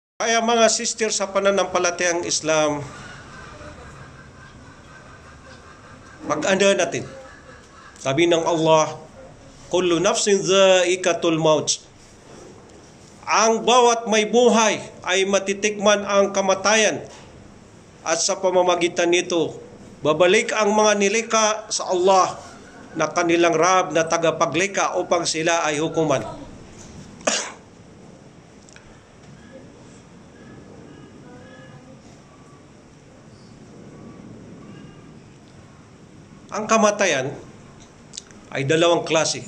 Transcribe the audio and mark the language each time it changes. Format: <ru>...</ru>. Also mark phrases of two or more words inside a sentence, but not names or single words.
<tl>Kaya mga sister sa pananampalatayang Islam, mag-anda natin. Sabi ng Allah,</tl> <ar>كل نفس ذائقة الموت.</ar> <tl>Ang bawat may buhay ay matitikman ang kamatayan. At sa pamamagitan nito, babalik ang mga nilikha sa Allah na kanilang Rab na tagapaglikha upang sila ay hukuman. Ang kamatayan ay dalawang klase.</tl>